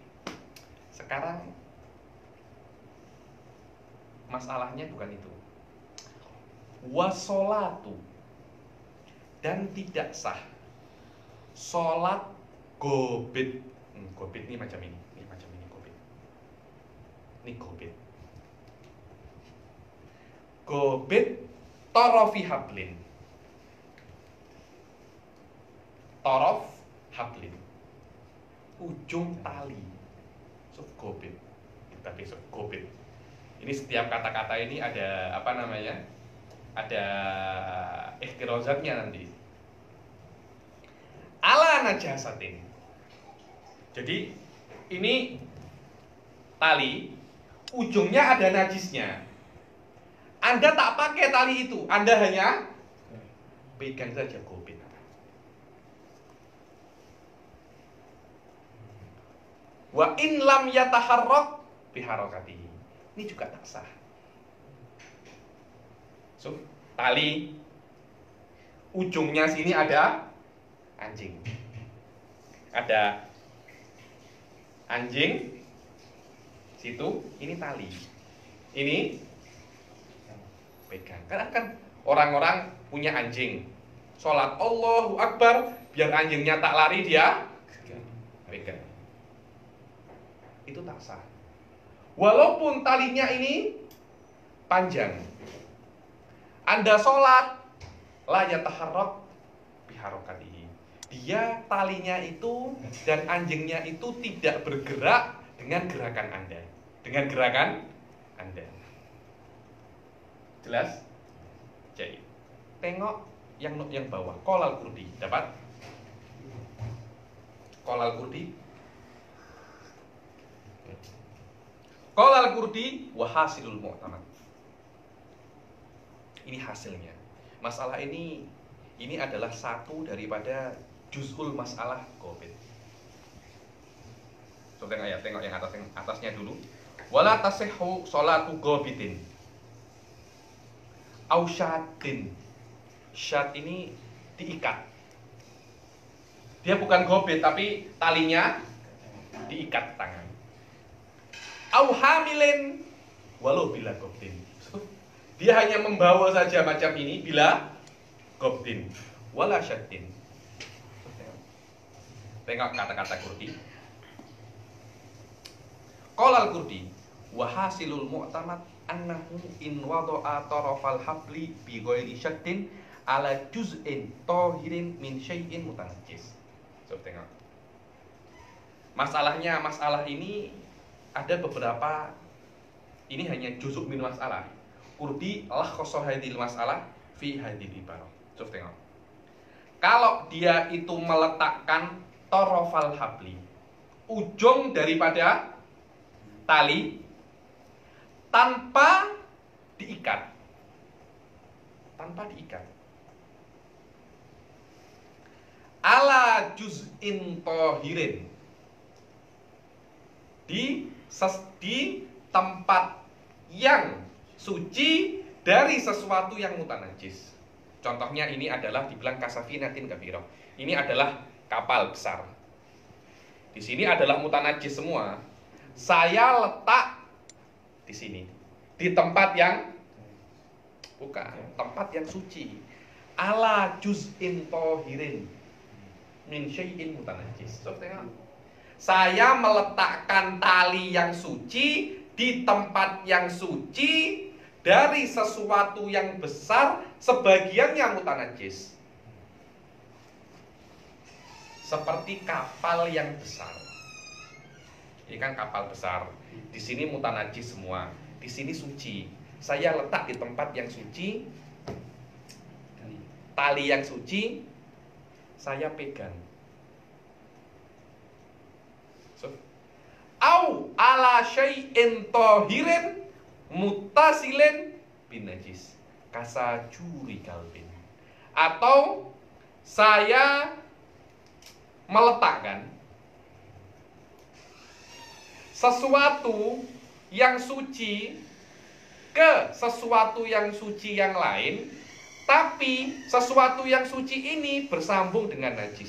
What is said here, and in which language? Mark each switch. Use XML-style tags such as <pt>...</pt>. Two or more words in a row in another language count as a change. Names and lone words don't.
<ms>Sekarang masalahnya bukan itu. Wasolatu, dan tidak sah sholat gobit. Gobit ini macam ini. Ini gobit.</ms> <ar>قابض طرف حبل. طرف حبل,</ar> <ms>ujung tali. So, gobit. Kita besok gobit. Ini setiap kata-kata ini ada apa namanya? Ada ikhtirozatnya nanti.</ms> <ar>على نجاسة.</ar> <ms>Jadi ini tali, ujungnya ada najisnya. Anda tak pakai tali itu, Anda hanya pegang saja gobit.</ms> <ar>وإن لم يتحرك بحركته.</ar> <ms>Ini juga tak sah. So, tali ujungnya sini ada anjing. Ada anjing situ, ini tali. Ini pegang. Karena kan orang-orang punya anjing. Sholat</ms> <ar>الله أكبر,</ar> <ms>biar anjingnya tak lari dia pegang. Itu tak sah. Walaupun talinya ini panjang. Anda sholat</ms> <ar>لا يتحرك بحركته.</ar> <ms>Dia talinya itu dan anjingnya itu tidak bergerak dengan gerakan Anda. Dengan gerakan Anda. Jelas? Jadi, tengok yang bawah.</ms> <ar>قال الكردي. Dapat? قال الكردي. قال الكردي وحاصل المعتمد.</ar> <ms>Ini hasilnya. Masalah ini adalah satu daripada</ms> <ar>جزء المسألة</ar> <ms>gobit. So, tengok yang atasnya dulu.</ms> <ar>ولا تصح صلاة قابض أو شاد شد</ar> <ms>ini diikat. Dia bukan gobet tapi talinya diikat tangan.</ms> <ar>أو حامل ولو بلا قبض.</ar> <ms>Dia hanya membawa saja macam ini</ms> <ar>بلا قبض ولا شد.</ar> <ms>Tengok kata-kata Qurdi.</ms> <ar>قال الكردي وحاصل المعتمد أنه إن وضع طرف الحبل بغير شد على جزء طاهر من شيء متنجس.</ar> <ms>Coba tengok. Masalah ini ada beberapa, ini hanya juzuk</ms> <ar>من مسائل. الكردي لخص هذه المسألة في هذه العبارة.</ar> <ms>Coba tengok. Kalau dia itu meletakkan</ms> <ar>طرف الحبل,</ar> <ms>ujung daripada tali tanpa diikat.</ms> <ar>على جزء طاهر,</ar> <ms>di tempat yang suci dari sesuatu yang mutanajis. Contohnya ini adalah dibilang</ms> <ar>كسفينة كبيرة.</ar> <ms>Ini adalah kapal besar. Di sini adalah mutanajis semua. Saya letak di sini, di tempat yang bukan, tempat yang suci.</ms> <ar>على جزء طاهر من شيء متنجس.</ar> <ms>Saya meletakkan tali yang suci di tempat yang suci dari sesuatu yang besar, sebagiannya mutanajis. Seperti kapal yang besar. Ini kan kapal besar. Di sini mutanajis semua. Di sini suci. Saya letak di tempat yang suci, tali yang suci, saya pegang.</ms> <ar>أو على شيء طاهر متصل بنجس كساجور كلب.</ar> <ms>Atau saya meletakkan sesuatu yang suci ke sesuatu yang suci yang lain, tapi sesuatu yang suci ini bersambung dengan najis.</ms>